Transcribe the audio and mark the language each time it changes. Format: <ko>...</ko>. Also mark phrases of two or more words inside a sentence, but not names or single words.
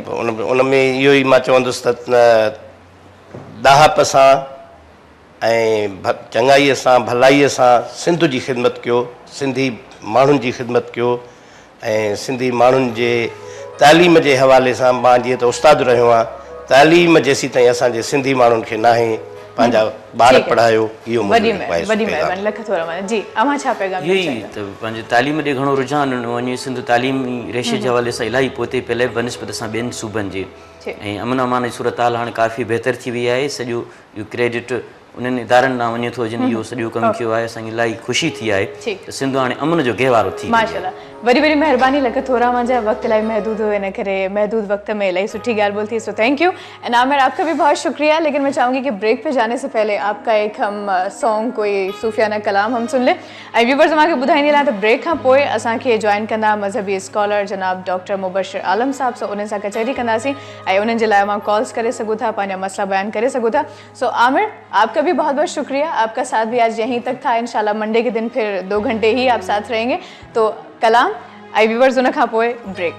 <sd>उन में इहो ई मां चवंदुसि त दाहप सां ऐं चङाईअ सां भलाईअ सां सिंध जी ख़िदमत कयो, सिंधी माण्हुनि जी ख़िदमत कयो ऐं सिंधी माण्हुनि जे तालीम जे हवाले सां मां जीअं त उस्तादु रहियो आहियां, तालीम जेसीं ताईं असांजे सिंधी माण्हुनि खे नाहे पंहिंजा ॿार पढ़ायो, इहो वॾी महिरबानी, लख थोरा माना जी। अवां छा पैगाम इहो ई त पंहिंजे तालीम ॾे घणो रुझान वञे, सिंध तालीमी रेशे जे हवाले सां इलाही पोइ पहले बनिस्बत सां ॿियनि सूबनि जे, ऐं अमन अमान जी सूरत हाल हाणे काफ़ी बहितर थी वई आहे। सॼो इहो क्रेडिट उन्हनि इदारनि ॾांहुं वञे थो जिन इहो सॼो कमु कयो आहे। असांखे इलाही ख़ुशी थी आहे त सिंध हाणे अमन जो गहवारो थी। माशाल्लाह, वरी महिरबानी, लख थोरा मुंहिंजा वक्त इलाही महदूद हो, इन करे महदूद वक्त में इलाही सुठी ॻाल्हि</sd> <hi>बोलती है,</hi> <sd>सो</sd> <en>thank you.</en> <hi>एंड आमिर आपका भी बहुत शुक्रिया, लेकिन मैं चाहूँगी कि ब्रेक पे जाने से पहले आपका एक हम सॉन्ग कोई सूफियाना कलाम हम सुन ले।</hi> <sd>ऐं व्यूवर्स मांखे ॿुधाईंदी हलां त ब्रेक खां पोइ असांखे जॉइन कंदा मज़हबी स्कॉलर जनाब डॉक्टर मुबशिर आलम साहब, सो उन्हनि सां कचहरी कंदासीं ऐं उन्हनि जे लाइ मां कॉल्स करे सघूं था, पंहिंजा मसला बयान करे सघूं था।</sd> <hi>सो आमिर आपका भी बहुत बहुत शुक्रिया, आपका साथ भी आज यहीं तक था। इंशाल्लाह मंडे के दिन फिर 2 घंटे ही आप साथ रहेंगे।</hi> <sd>तो कलाम आई व्यूवर्स उन खां पोइ ब्रेक।</sd>